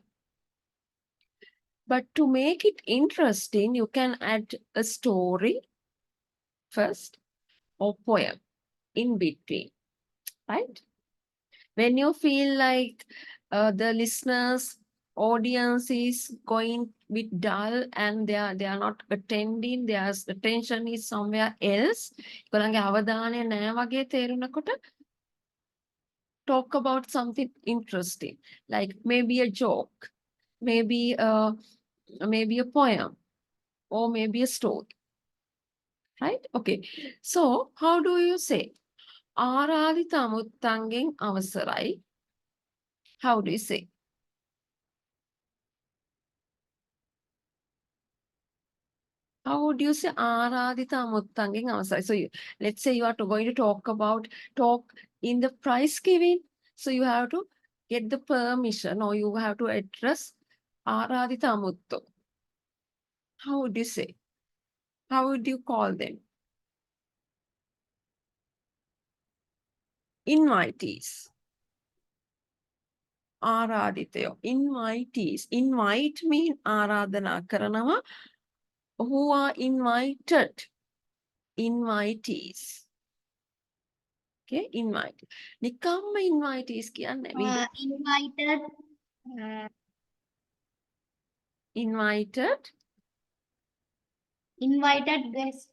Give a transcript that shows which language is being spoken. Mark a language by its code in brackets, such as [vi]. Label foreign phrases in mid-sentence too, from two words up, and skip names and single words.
[en] But to make it interesting, you can add a story first or poem in between, right? When you feel like the listeners, audience is going bit dull and they are not attending, their attention is somewhere else, [si] ඒගොල්ලන්ගේ අවධානය නැහැ වගේ තේරුනකොට [en] talk about something interesting, like maybe a joke, maybe a poem, or maybe a story, right? Okay, so how do you say [si] ආරාධිත අමුත්තන්ගෙන් අවසරයි? [en] How do you say? How would you say [si] ආරාධිත අමුත්තන්ගෙන් අවසරයි? [en] So let's say you are going to talk in the prize giving. So you have to get the permission or you have to address [si] ආරාධිත අමුත්තෝ. [en] How would you say? How would you call them? Invitees. [si] ආරාධිතයෝ. Invitees. [en] Invite mean [si] ආරාධනා කරනවා. [en] Who are invited? Invitees. Okay, invite. [si] නිකම්ම invitees කියන්නේ [en] Invited. invited. Invited guests.